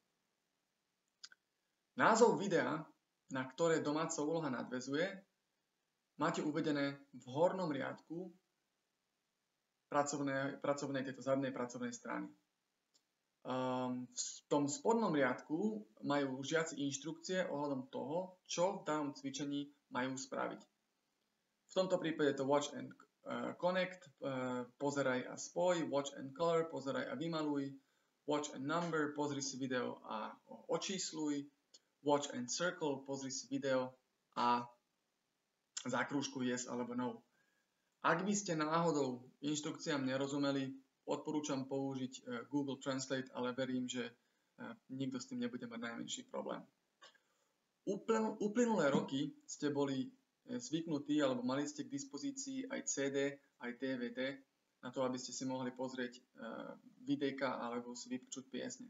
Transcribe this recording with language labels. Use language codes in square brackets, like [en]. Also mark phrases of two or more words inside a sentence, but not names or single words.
[sk] Názov videa, na ktoré domáca úloha nadväzuje, máte uvedené v hornom riadku pracovnej tejto zadnej pracovnej strany. V tom spodnom riadku majú žiaci inštrukcie ohľadom toho, čo v danom cvičení majú spraviť. V tomto prípade to [en] watch and connect, [sk] pozeraj a spoj, [en] watch and color, [sk] pozeraj a vymaluj, [en] watch and number, [sk] pozri si video a očísluj, [en] watch and circle, [sk] pozri si video a zakrúžkuj yes alebo no. Ak by ste náhodou inštrukciám nerozumeli, odporúčam použiť Google Translate, ale verím, že nikto s tým nebude mať najmenší problém. Uplynulé roky ste boli zvyknutí alebo mali ste k dispozícii aj CD, aj DVD na to, aby ste si mohli pozrieť videjka alebo si vypočuť piesne.